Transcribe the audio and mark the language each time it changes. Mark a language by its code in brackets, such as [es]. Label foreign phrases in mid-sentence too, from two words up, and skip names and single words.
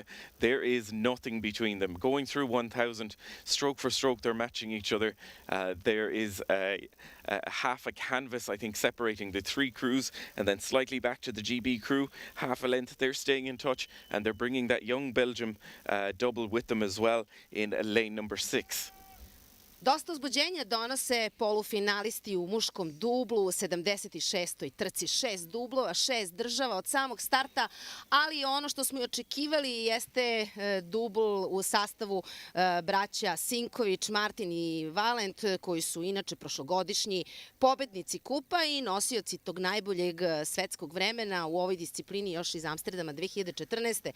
[en] There is nothing between them. Going through 1,000, stroke for stroke, they're matching each other. There is half a canvas, I think, separating the 3 crews, and then slightly back to the GB crew, half a length. They're staying in touch, and they're bringing that young Belgium double with them as well in lane number 6. [sr] Dosta uzbuđenja donose polufinalisti u muškom dublu u 76. trci. 6 dublova, 6 država od samog starta, ali ono što smo i očekivali jeste dubl u sastavu braća Sinković, Martin i Valent, koji su inače prošlogodišnji pobednici kupa i nosioci tog najboljeg svetskog vremena u ovoj disciplini još iz Amsterdama 2014.